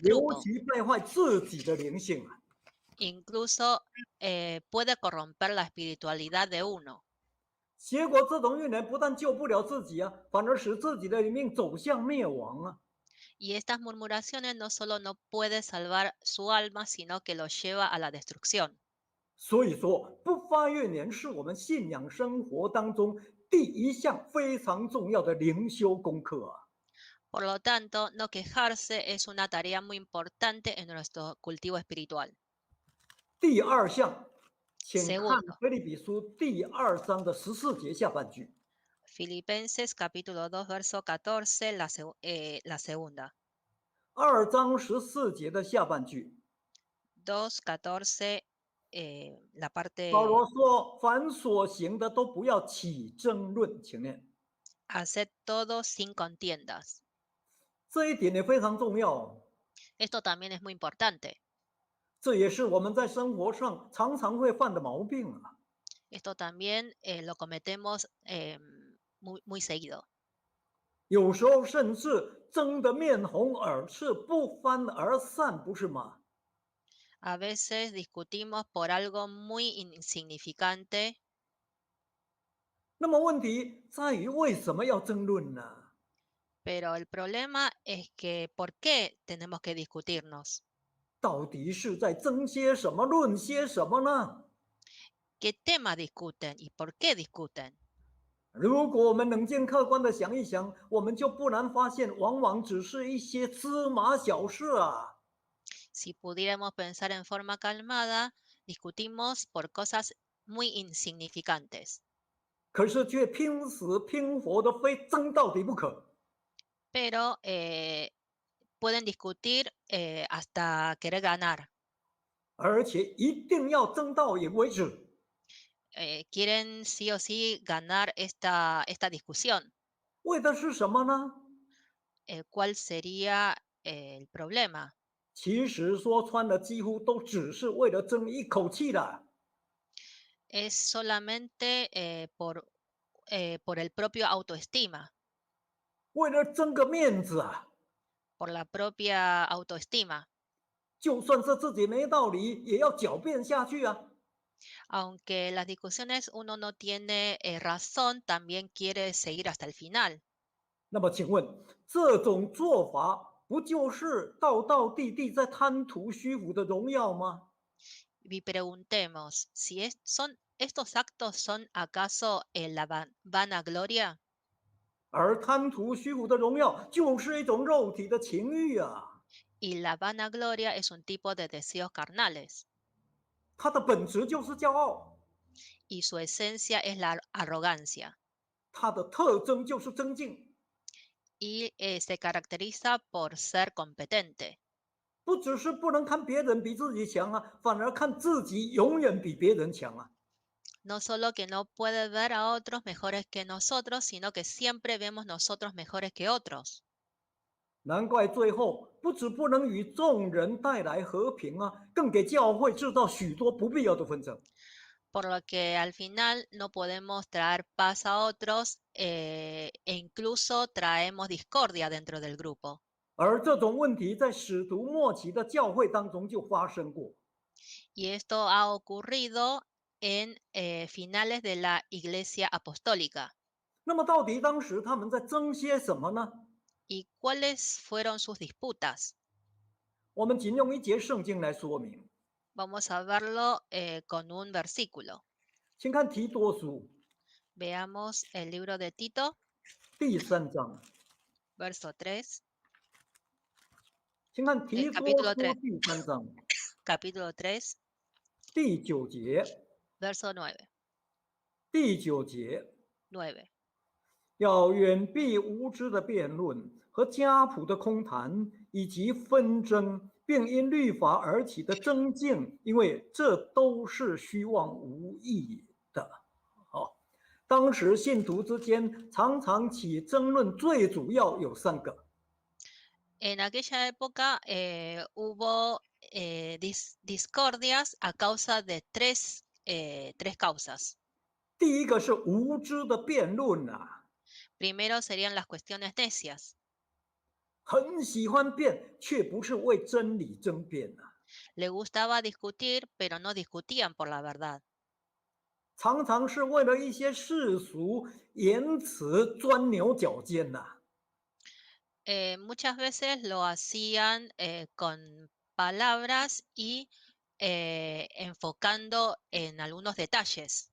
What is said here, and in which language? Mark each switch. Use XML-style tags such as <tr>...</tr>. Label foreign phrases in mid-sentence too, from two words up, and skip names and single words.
<zh>尤</zh> <es>grupo.</es> <zh>其败坏自己的灵性啊！</zh> <es>Incluso puede corromper la espiritualidad de uno.</es> <zh>结果这种运人不但救不了自己啊，反而使自己的命走向灭亡啊！</zh> <es>Y estas murmuraciones no solo no puede salvar su alma, sino que lo lleva a la destrucción.</es> <zh>所以说，不发怨言是我们信仰生活当中第一项非常重要的灵修功课啊！</zh> <es>Por lo tanto, no quejarse es una tarea muy importante en nuestro cultivo espiritual.</es> <zh>第二项，请看</zh> <es>Segundo,</es> <zh>腓立比书第2章的14节下半句。</zh> <es>Filipenses capítulo 2, verso 14, la segunda.</es> <zh>2 章14节的下半句，</zh> <es>2, 14, la</es> <zh>保罗</zh> <es>parte</es> <zh>说：“凡所行的都不要起争论。” 请念，</zh> <es>haced todo sin contiendas.</es> <zh>这一点也非常重要哦。</zh> <es>Esto también es muy importante.</es> <zh>这也是我们在生活上常常会犯的毛病啊。</zh> <es>Esto también lo cometemos muy seguido.</es> <zh>有时候甚至争得面红耳赤、不欢而散，不是吗？</zh> <es>A veces discutimos por algo muy insignificante,</es> <zh>那么问题在于为什么要争论呢？</zh> <es>pero el problema es que ¿por qué tenemos que discutirnos?</es> <zh>到底是在争些什么、论些什么呢？</zh> <es>¿Qué tema discuten y por qué discuten?</es> <zh>如果我们冷静客观的想一想，我们就不难发现，往往只是一些芝麻小事啊。</zh> <es>Si pudiéramos pensar en forma calmada, discutimos por cosas muy insignificantes,</es> <zh>可是却拼死拼活的非争到底不可。</zh> <es>pero pueden discutir hasta querer ganar.</es> <zh>而且一定要争到赢为止。</zh> <es>Quieren sí o sí ganar esta discusión.</es> <zh>为的是什么呢？</zh> <es>¿Cuál sería el problema?</es> <zh>其实说穿了，几乎都只是为了争一口气的。</zh> <es>Es solamente por el propio autoestima,</es> <zh>为了争个面子啊，</zh> <es>por la propia autoestima.</es> <zh>就算是自己没道理，也要狡辩下去啊。</zh> <es>Aunque las discusiones uno no tiene razón, también quiere seguir hasta el final.</es> <zh>那么，请问这种做法不就是道道地地在贪图虚浮的荣耀吗？</zh> <es>Y preguntemos, si estos actos son acaso la vanagloria,</es> <zh>而贪图虚浮的荣耀，就是一种肉体的情欲啊。</zh> <es>y la vanagloria es un tipo de deseos carnales,</es> <zh>它的本质就是骄傲，</zh> <es>y su esencia es la arrogancia,</es> <zh>它的特征就是争竞。</zh> <es>y se caracteriza por ser competente.</es> <zh>不只是不能看别人比自己强啊，反而看自己永远比别人强啊。</zh> <es>No solo que no puede ver a otros mejores que nosotros, sino que siempre vemos nosotros mejores que otros.</es> <zh>难怪最后不止不能与众人带来和平啊，更给教会制造许多不必要的纷争。</zh> <es>Por lo que al final no podemos traer paz a otros e incluso traemos discordia dentro del grupo.</es> <zh>而这种问题在使徒末期的教会当中就发生过。</zh> <es>Y esto ha ocurrido en finales de la Iglesia Apostólica.</es> <zh>那么到底当时他们在争些什么呢？</zh> <es>¿Y cuáles fueron sus disputas?</es> <zh>我们仅用一节圣经来说明，</zh> <es>Vamos a verlo con un versículo.</es> <zh>请看提多书</zh> <es>Veamos el libro de Tito,</es> <zh>第3章，</zh> <es>verso 3,</es> <zh>请看提多</zh> <es>capítulo</es> <zh>书</zh> <es>3,</es> <zh>第3章</zh> <es>capítulo 3,</es> <zh>第9节，</zh> <es>verso 9.</es> <zh>第9节，</zh> <es>9.</es> <zh>要远避无知的辩论和家谱的空谈，以及纷争，并因律法而起的争竞，因为这都是虚妄无益的。当时信徒之间常常起争论，最主要有3个。</zh> <es>En aquella época hubo discordias a causa de tres causas.</es> <zh>第一个是无知的辩论啊，</zh> <es>Primero serían las cuestiones necias.</es> <zh>很喜欢辩，却不是为真理争辩啊，</zh> <es>Le gustaba discutir, pero no discutían por la verdad.</es> <zh>常常是为了一些世俗言辞钻牛角尖呐。</zh> <es>Muchas veces lo hacían con palabras y enfocando en algunos detalles,</es>